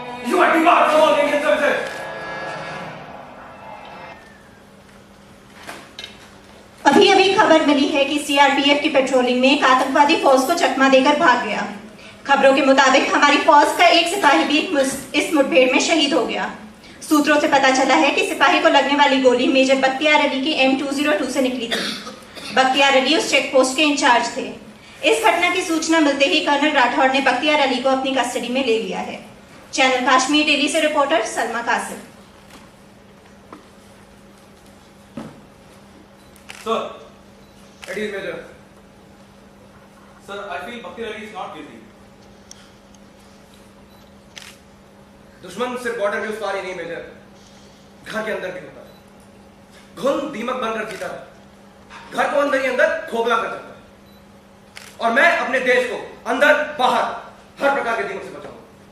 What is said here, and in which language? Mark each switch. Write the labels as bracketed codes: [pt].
[en] You are debarred from all Indian services. [hi] अभी अभी खबर मिली है कि सीआरपीएफ की पेट्रोलिंग में एक आतंकवादी फौज को चकमा देकर भाग गया। खबरों के मुताबिक हमारी फौज का एक सिपाही भी इस मुठभेड़ में शहीद हो गया। सूत्रों से पता चला है कि सिपाही को लगने वाली गोली मेजर बख्तियार अली की M202 से निकली थी। बख्तियार अली उस चेक पोस्ट के इंचार्ज थे। इस घटना की सूचना मिलते ही कर्नल राठौड़ ने बख्तियार अली को अपनी कस्टडी में ले लिया है। चैनल कश्मीर डेली से reporter Salma Qasim. [en] Sir. Ready, Major. Sir, I feel Bakir Ali is not guilty. [hi] दुश्मन सिर्फ बॉर्डर के उस पार ही नहीं मेजर, घर के अंदर भी होता है। घुन दीमक बनकर जीता है, घर को अंदर ही अंदर खोखला कर सकता है। और मैं अपने देश को अंदर बाहर हर प्रकार के दीमक से बचाऊंगा।